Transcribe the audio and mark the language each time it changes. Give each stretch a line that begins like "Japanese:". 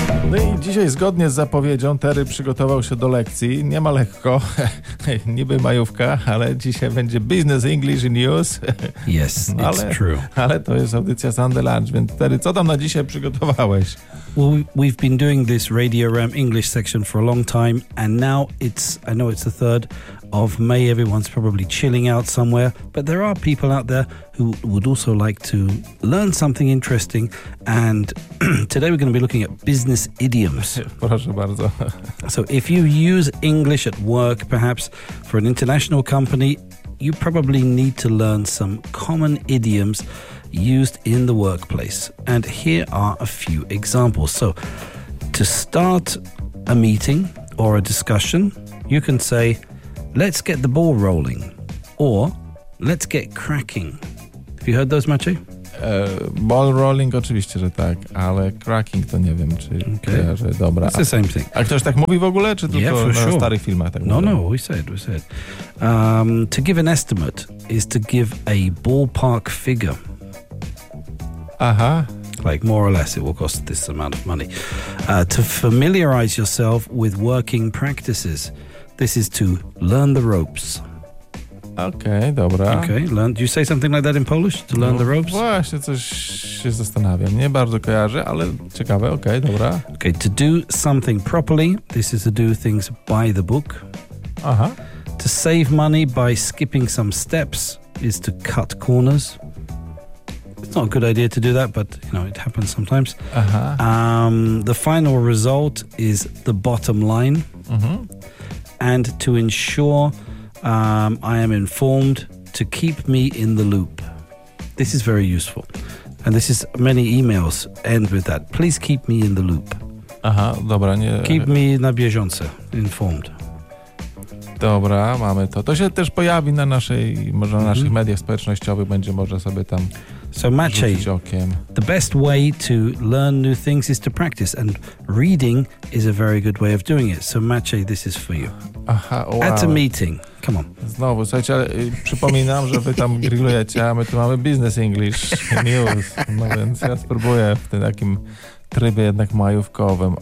Polish: No i dzisiaj zgodnie z zapowiedzią Tery przygotował się do lekcji. Nie ma lekko, niby majówka, ale dzisiaj będzie Business English News.
English: Yes, it's true.
Polish: Ale to jest audycja Sunday Lunch, więc Tery, co tam na dzisiaj przygotowałeś?
English: Well, we've been doing this Radio RAM English section for a long time and now it's, I know it's the 3rd of May, everyone's probably chilling out somewhere, but there are people out there who would also like to learn something interesting and today we're going to be looking at business idioms.
Polish: Proszę bardzo.
English: So if you use English at work, perhaps for an international company, you probably need to learn some common idioms used in the workplace. And here are a few examples. So, to start a meeting or a discussion, you can say, let's get the ball rolling, or let's get cracking. Have you heard those, Maciej?
Polish: Ball rolling, oczywiście, że tak, ale cracking to nie wiem, czy kojarzy. Dobra.
English: It's the same thing.
Polish: A ktoś tak mówi w ogóle, czy tylko
English: yeah,
Polish: na
English: sure.
Polish: starych filmach tak no, mówi?
English: No, we said. To give an estimate is to give a ballpark figure. Aha. Like more or less it will cost this amount of money. To familiarize yourself with working practices. This is to learn the ropes.
Polish: Okay, dobra.
English: Okay, learn. Do you say something like that in Polish? To learn the ropes?
Polish: Właśnie, coś się zastanawiam. Nie bardzo kojarzę, ale ciekawe. Okay, dobra.
English: Okay, to do something properly. This is to do things by the book. Aha. To save money by skipping some steps is to cut corners. It's not a good idea to do that, but, you know, it happens sometimes. Uh-huh. The final result is the bottom line. Uh-huh. And to ensure I am informed, to keep me in the loop. This is very useful. And this is, many emails end with that. Please keep me in the loop.
Polish: Aha, dobra, nie...
English: Keep me
Polish: na bieżąco,
English: informed.
Polish: Dobra, mamy to. To się też pojawi na naszej, może na naszych mediach społecznościowych, będzie może sobie tam...
English: So Maciej, the best way to learn new things is to practice, and reading is a very good way of doing it. So Maciej, this is for you. Aha, wow. At a meeting, come on.
Polish: Znowu, słuchajcie, ale przypominam, że wy tam grillujecie, a my tu mamy Business English News, no więc ja spróbuję w tym takim trybie jednak majówkowym.